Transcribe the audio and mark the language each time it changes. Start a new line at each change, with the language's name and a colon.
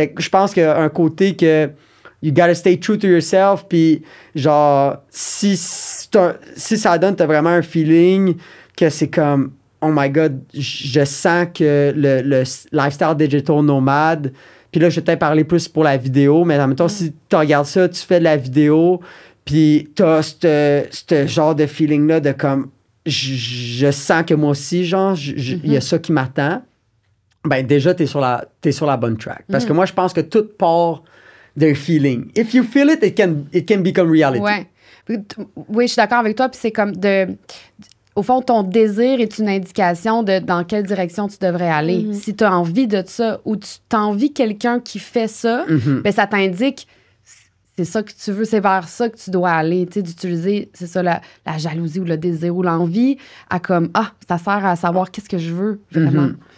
French: Fait que je pense qu'il y a un côté que
English: you gotta stay true to yourself,
French: puis genre, si ça donne, t'as vraiment un feeling que c'est comme,
English: oh my God,
French: je sens que le lifestyle digital nomade, puis là, je vais peut-être parler plus pour la vidéo, mais en même temps, si tu regardes ça, tu fais de la vidéo, puis t'as ce genre de feeling-là de comme, je sens que moi aussi, genre, il y a ça qui m'attend. Ben déjà, t'es sur la bonne track. Parce que moi, je pense que tout part d'un feeling.
English: If you feel it, it can become reality.
French: Ouais. Oui, je suis d'accord avec toi. Puis c'est comme au fond, ton désir est une indication de dans quelle direction tu devrais aller. Si tu as envie de ça ou tu as envie quelqu'un qui fait ça, ben ça t'indique c'est ça que tu veux, c'est vers ça que tu dois aller. Tu sais, d'utiliser, c'est ça, la jalousie ou le désir ou l'envie à comme, ça sert à savoir qu'est-ce que je veux vraiment.